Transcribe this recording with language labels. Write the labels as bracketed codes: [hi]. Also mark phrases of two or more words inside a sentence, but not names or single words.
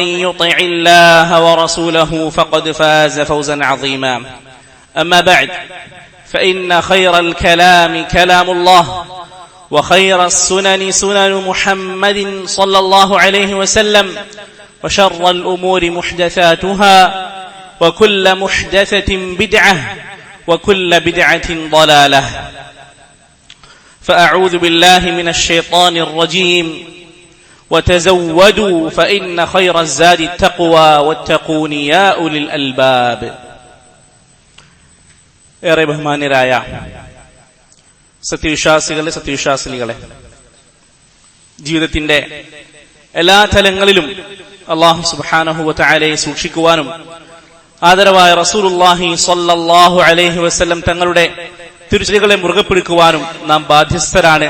[ar] يطع الله ورسوله فقد فاز فوزا عظيما أما بعد فإن خير الكلام كلام الله وخير السنن سنن محمد صلى الله عليه وسلم وشر الأمور محدثاتها وكل محدثة بدعة وكل بدعة ضلالة فأعوذ بالله من الشيطان الرجيم وتزودوا فإن خير الزاد التقوى واتقون يا أولي الألباب [ml] ഏറെ ബഹുമാന്യരായ സത്യവിശ്വാസികളെ ജീവിതത്തിന്റെ എല്ലാ തലങ്ങളിലും [ar] الله سبحانه وتعالى [ml] സൂക്ഷിക്കുവാനും ആദരവായ [ar] رسول الله صلى الله عليه وسلم [ml] തങ്ങളുടെ തിരുചര്യകളെ മുറുകെ പിടിക്കുവാനും നാം ബാധ്യസ്ഥരാണ്.